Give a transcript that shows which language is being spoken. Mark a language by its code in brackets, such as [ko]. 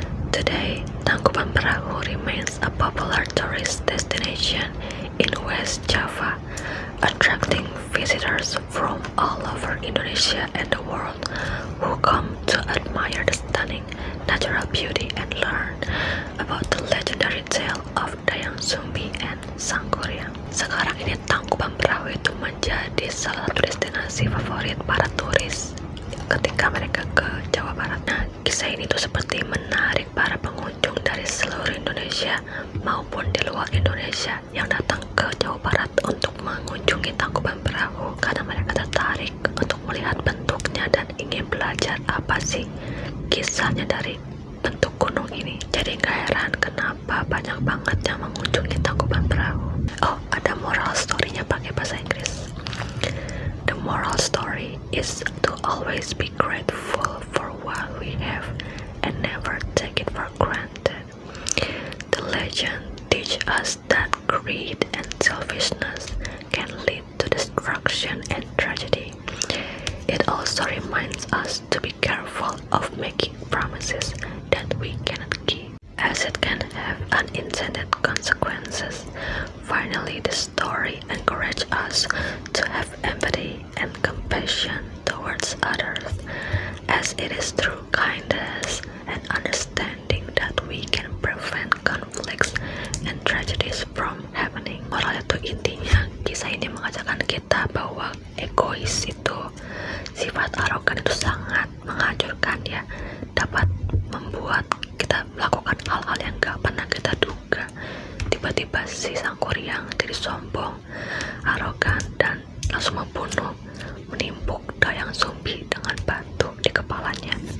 [en] Today, Tangkuban Perahu remains a popular tourist destination in West Java, attracting visitors from all over Indonesia and the world who come to admire the stunning natural beauty and learn about the legendary tale of Dayang Sumbi and Sang Kuryang. [id] Sekarang ini Tangkuban Perahu itu menjadi salah satu destinasi favorit para turis ketika mereka ke Jawa Barat. Nah, kisah ini tuh seperti menarik para pengunjung dari seluruh Indonesia maupun di luar Indonesia yang datang ke Jawa Barat untuk mengunjungi Tangkuban Perahu karena mereka tertarik untuk melihat bentuknya dan ingin belajar apa sih kisahnya dari bentuk gunung ini. Jadi gak heran kenapa banyak banget yang mengunjungi Tangkuban Perahu. Oh, ada moral story-nya pakai bahasa Inggris. [en] The moral story is to always be grateful for what we have and never take it for granted. The legend teaches us that greed and selfishness can lead to destruction and tragedy. It also reminds us to be careful of making promises that we cannot keep, as it can have unintended consequences. Finally, the story encourages us to have empathy and compassion towards Yes, it is through kindness and understanding that we can prevent conflicts and tragedies from happening. [id] Moral itu intinya, kisah ini mengajarkan kita bahwa egois itu, sifat arogan itu sangat menghancurkan ya, dapat membuat kita melakukan hal-hal yang gak pernah kita duga. Tiba-tiba si sang kuryang jadi sombong, arogan, dan langsung membunuh, menimpuk Dayang Sumbi dengan batu di kepalanya.